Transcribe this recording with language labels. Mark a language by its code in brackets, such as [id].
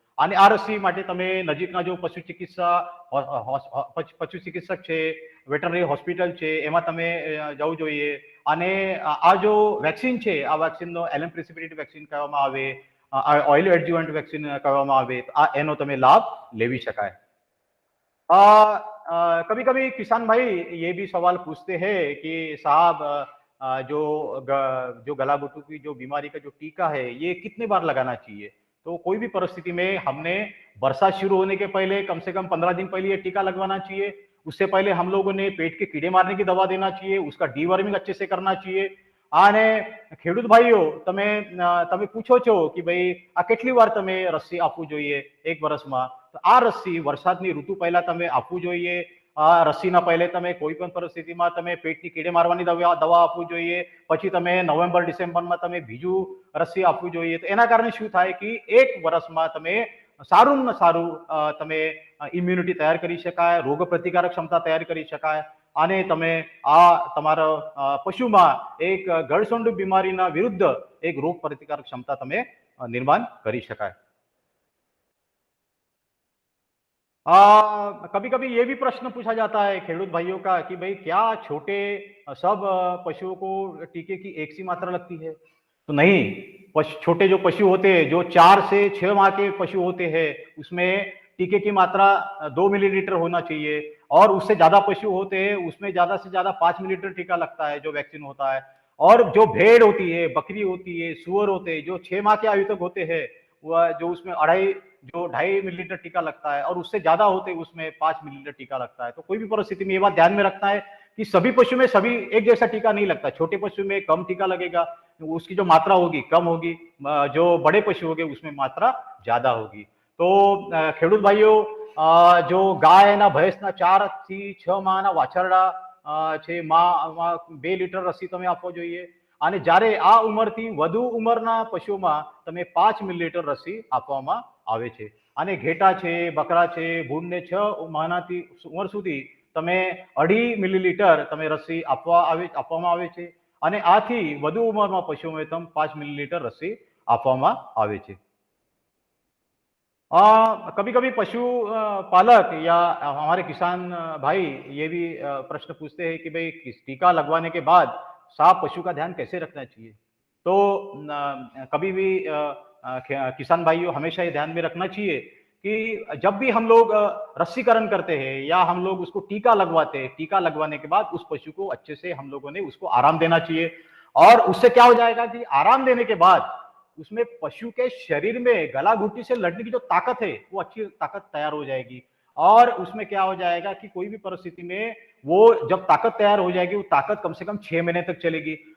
[gu] અને આ રસી માટે તમે નજીકના જો પશુ ચિકિત્સક છે, વેટરનરી હોસ્પિટલ છે, એમાં તમે જવું જોઈએ। અને આ જો વેક્સિન છે, આ વેક્સિનનો એલએમ પ્રેસિપિટેટ વેક્સિન કહેવામાં આવે, ઓઇલ એડજુવન્ટ વેક્સિન કહેવામાં આવે, તો એનો તમે લાભ લેવી શકાય। [hi] कभी कभी किसान भाई ये भी सवाल पूछते हैं कि साहब जो गलाघोटू की जो बीमारी का जो टीका है ये कितने बार लगाना चाहिए? तो कोई भी परिस्थिति में हमने बरसात शुरू होने के पहले कम से कम 15 दिन पहले ये टीका लगवाना चाहिए। उससे पहले हम लोगों ने पेट के कीड़े मारने की दवा देना चाहिए, उसका डीवर्मिंग अच्छे से करना चाहिए। [gu] आने खेडूत भाईओ તમે પૂછો છો [hi] कि भाई [gu] આ કેટલી વાર તમે રસી આપવું જોઈએ 1 વર્ષમાં? તો આ રસી વરસાદની ઋતુ પહેલા તમે આપવું જોઈએ। રસીના પહેલે તમે કોઈ પણ પરિસ્થિતિમાં તમે પેટની કીડે મારવાની દવા આપવું જોઈએ, પછી તમે નવેમ્બર ડિસેમ્બરમાં તમે બીજું રસી આપવું જોઈએ। તો એના કારણે શું થાય કે 1 વર્ષમાં તમે સારું ને સારું તમે ઇમ્યુનિટી તૈયાર કરી શકાય, રોગ પ્રતિકારક ક્ષમતા તૈયાર કરી શકાય અને તમે આ તમારા પશુમાં એક ગળસંડુ બીમારીના વિરુદ્ધ એક રોગ પ્રતિકારક ક્ષમતા તમે [hi] निर्माण करी शकाय। कभी कभी ये भी प्रश्न पूछा जाता है खेडूत भाइयों का कि भाई क्या छोटे सब पशुओं को टीके की एक सी मात्रा लगती है? तो नहीं, छोटे जो पशु होते हैं, जो 4 से 6 माह के पशु होते हैं, उसमें टीके की मात्रा 2 मिलीलीटर होना चाहिए और उससे ज्यादा पशु होते हैं उसमें ज्यादा से ज्यादा 5 मिलीलीटर टीका लगता है जो वैक्सीन होता है। और जो भेड़ होती है, बकरी होती है, सुअर होते हैं, जो 6 माह के आयु तक होते हैं, वह जो उसमें 2.5 मिलीलीटर टीका लगता है और उससे ज्यादा होते हैं उसमें 5 मिलीलीटर टीका लगता है। तो कोई भी परिस्थिति में ये बात ध्यान में रखना है कि सभी पशु में सभी एक जैसा टीका नहीं लगता। छोटे पशु में कम टीका लगेगा, उसकी जो मात्रा होगी कम होगी, जो बड़े पशु होंगे उसमें मात्रा ज्यादा होगी। तो खेडूत भाइयों, [gu] जो गाय ना भैंस ना 4 થી 6 માહના વાછરડા છે, માં 2 લિટર રસી તમે આપવો જોઈએ અને જ્યારે આ ઉંમરથી વધુ ઉંમરના પશુઓમાં તમે 5 મિલીલીટર રસી આપવામાં આવે છે અને ઘેટા છે, બકરા છે, ભૂંડને 6 મહિનાથી ઉંમર સુધી તમે 2.5 મિલીલીટર તમે રસી આપવામાં આવે છે અને આથી વધુ ઉંમરના પશુઓમાં તમે 5 મિલીલીટર રસી આપવામાં આવે છે। [hi] कभी कभी पशु पालक या हमारे किसान भाई ये भी प्रश्न पूछते हैं कि भाई टीका लगवाने के बाद साफ पशु का ध्यान कैसे रखना चाहिए? तो कभी भी किसान भाइयों हमेशा ये ध्यान में रखना चाहिए कि जब भी हम लोग रस्सीकरण करते हैं या हम लोग उसको टीका लगवाते हैं, टीका लगवाने के बाद उस पशु को अच्छे से हम लोगों ने उसको आराम देना चाहिए और उससे क्या हो जाएगा कि आराम देने के बाद उसमें पशु के शरीर में गला घुट्टी से लड़ने की जो ताकत है वो अच्छी ताकत तैयार हो जाएगी और उसमें क्या हो जाएगा कि कोई भी परिस्थिति में वो जब ताकत तैयार हो जाएगी वो ताकत कम से कम 6 महीने तक चलेगी।